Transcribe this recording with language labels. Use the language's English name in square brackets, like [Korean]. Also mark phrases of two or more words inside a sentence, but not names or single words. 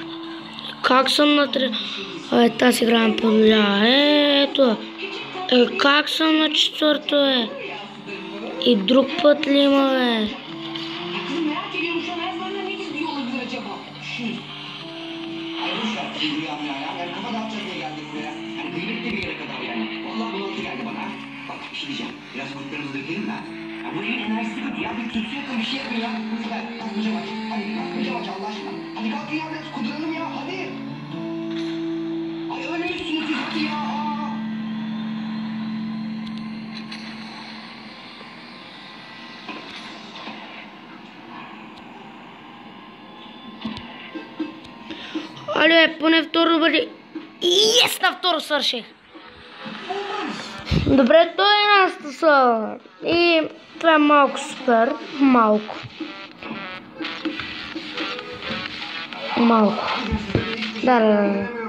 [Bulgarian] Как съм на три... Тази игра ме подля. Ето. Как съм на четвърто, бе? И друг път ли има, бе? [Turkish] Kızım merak ediyorum şu an hayatlarında ne gidiyor olabilir acaba? Ay boş ver, şimdi rüyam ya. Yani kafa dağıtacağız diye geldik buraya. Yani kıymetli bir yere kadar yani. Vallahi bunaltı geldi bana. Bak bir şey diyeceğim. Biraz kurtlarımızı dökelim mi? Ya bu evin enerjisi gitti ya. Bir tütsü yakın bir şey yapın ya. Hızlı ver. Hocam aç. Hadi kalk hocam aç Allah aşkına. Hadi kalkın ya biraz kuduralım ya. Hadi. Ay ölmüşsünüz siz hadi ya. [Bulgarian] Але, поне второ да бъде. Ес, на второ свърших. Добре, той е нашата сала. И това е малко супер. Малко. Да.